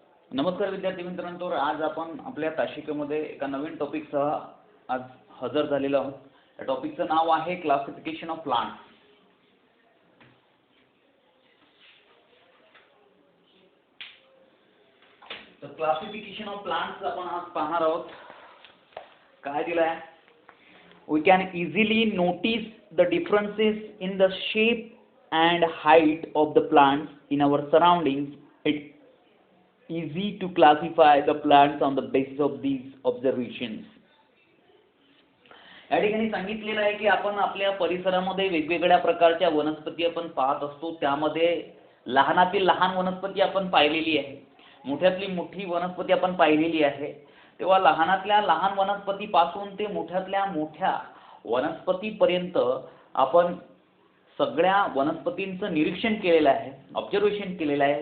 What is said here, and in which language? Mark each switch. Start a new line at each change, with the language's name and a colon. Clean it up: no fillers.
Marathi: नमस्कार विद्यार्थी मित्रांनो, तर आज आपण आपल्या तासिकेमध्ये एका नवीन टॉपिकसह आज हजर झालेलो आहोत. या टॉपिकचं नाव आहे क्लासिफिकेशन ऑफ प्लांट्स. तर क्लासिफिकेशन ऑफ प्लांट्स आपण आज पाहणार आहोत. काय दिलं आहे?
English: We can easily notice the differences in the shape and height of the plants in our surroundings. It's easy to classify the plants on the basis of these observations.
Marathi: या ठिकाणी सांगितलेलं आहे की आपण आपल्या परिसरामध्ये वेगवेगळ्या प्रकारच्या वनस्पती आपण पाहत असतो. त्यामध्ये लहानातील लहान वनस्पती आपण पाहिलेली आहे, मोठ्यातली मोठी वनस्पती आपण पाहिलेली आहे. तेव्हा लहानातल्या लहान वनस्पतीपासून ते मोठ्यातल्या मोठ्या वनस्पतीपर्यंत आपण सगळ्या वनस्पतींचं निरीक्षण केलेलं आहे, ऑब्झर्वेशन केलेलं आहे.